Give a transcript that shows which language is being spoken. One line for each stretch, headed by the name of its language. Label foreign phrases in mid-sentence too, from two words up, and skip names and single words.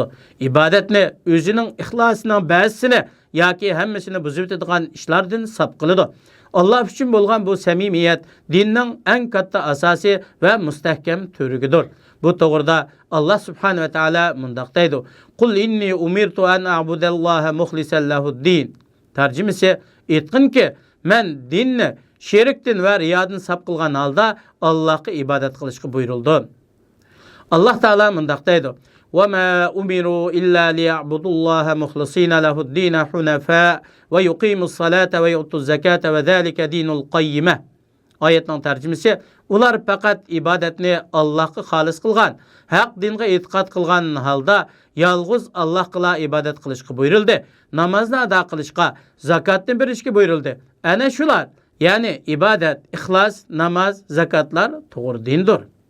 Uzbek: Ibodatni o'zining ixlosining ba'zisini yoki hammasini buzib o'tadigan ishlardan sap qiladi. Allah uchun bo'lgan bu samimiyat dinning eng katta asosi va mustahkam to'rigidir. Bu to'g'rida Alloh
Arabic: سبحانه وتعالى
Uzbek: mundaq deydi:
Arabic: "قل إني أمرت أن أعبد الله مخلصا له الدين."
Uzbek: Tarjimasi: aytqinki, men dinni shirkdan va riyodan sap qilgan holda Allohga ibodat qilishga buyurildim. Alloh taolo mundaq deydi:
Arabic: "وَمَا أُمِرُوا إِلَّا لِيَعْبُدُوا اللَّهَ مُخْلِصِينَ لَهُ الدِّينَ حُنَفَاءَ وَيُقِيمُوا الصَّلَاةَ وَيُؤْتُوا الزَّكَاةَ وَذَلِكَ دِينُ الْقَيِّمَةِ."
Uzbek: Oyatning tarjimasi: ular faqat ibodatni Allohga xolis qilgan, haq dinga e'tiqod qilgan holda yolg'iz Allohga ibodat qilishga buyurildi. Namozni ado qilishga, zakotni berishga buyurildi. Ana shular, ya'ni ibodat, ixlos, namoz, zakotlar to'g'ri dindir.